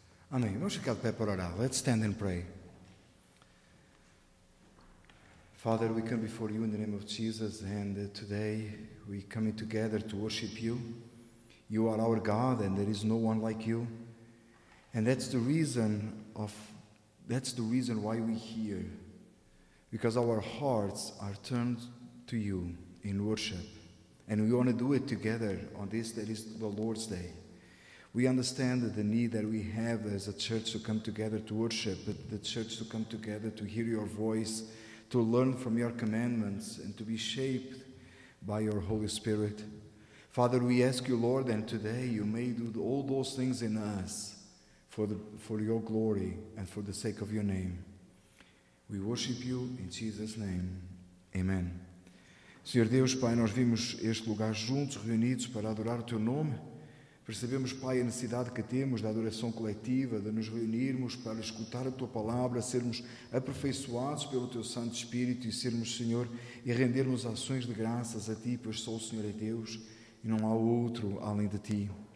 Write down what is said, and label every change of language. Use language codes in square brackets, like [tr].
[pt] Amém. Vamos ficar de pé para orar. [en] Let's stand and pray. Father, we come before you in the name of Jesus, and today we come together to worship you. You are our God, and there is no one like you. And that's the reason why we're here, because our hearts are turned to you in worship, and we want to do it together on this that is the Lord's Day. We understand the need that we have as a church to come together to worship, the church to come together to hear your voice, to learn from your commandments, and to be shaped by your Holy Spirit. Father, we ask you, Lord, and today you may do all those things in us for your glory and for the sake of your name. We worship you in Jesus' name. Amen. [pt] Senhor Deus, Pai, nós vimos este lugar juntos, reunidos para adorar o teu nome. Percebemos, Pai, a necessidade que temos da adoração coletiva, de nos reunirmos para escutar a Tua Palavra, sermos aperfeiçoados pelo Teu Santo Espírito e sermos, Senhor, e rendermos ações de graças a Ti, pois só o Senhor é Deus e não há outro além de Ti.